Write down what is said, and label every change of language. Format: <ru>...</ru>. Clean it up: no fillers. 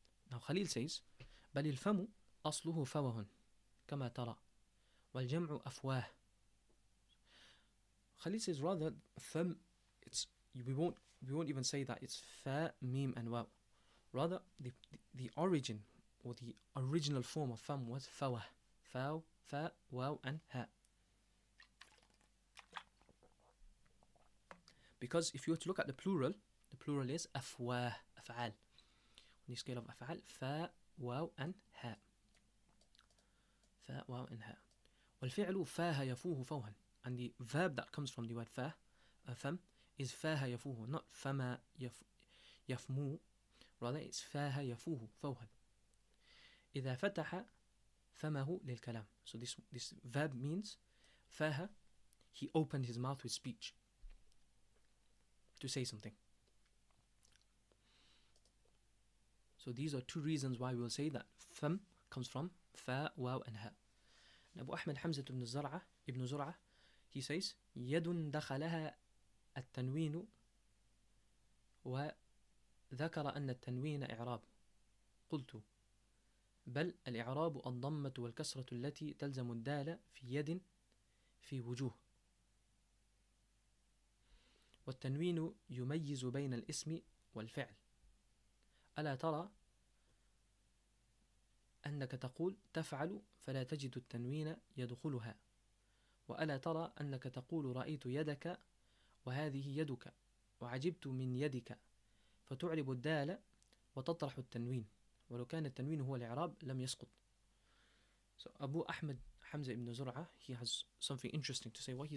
<en>Now Khalil says,</en> <ar>بل الفم أصله فوه كما ترى والجمع أفواه.</ar> <en>Khalil says rather fam, we won't even say that it's fa, mim and waw. Rather the origin or the original form of fam was fawah. Faw, fa, waw and ha. Because if you were to look at the plural is afwah, af'al. On the scale of af'al, fa, waw and ha. Fa, waw and ha.</en> <ar>والفعل فاه يفوه فوها.</ar> <en>And the verb that comes from the word fah, fam, is فاه يفوه, not فما يفمو.</en> <ar>Rather it's فاه يفوه فوها. إذا فتح فمه للكلام.</ar> <en>So this verb means فاه, he opened his mouth with speech to say something. So these are two reasons why we will say that fam comes from fa, waw and ha.</en> <ar>Abu Ahmad Hamza ibn Zur'ah,</ar> <en>he says</en> <ar>يد دخلها التنوين وذكر أن التنوين إعراب. قلت بل الإعراب الضمة والكسرة التي تلزم الدال في يد في وجوه. والتنوين يميز بين الاسم والفعل. ألا ترى أنك تقول تفعل فلا تجد التنوين يدخلها. وألا ترى أنك تقول رأيت يدك وهذه يدك وعجبت من يدك فتعرب الدال وتطرح التنوين ولو كان التنوين هو الإعراب لم يسقط.</ar> <en>So Abu Ahmad Hamza ibn Zur'ah, he has something interesting to say.</en>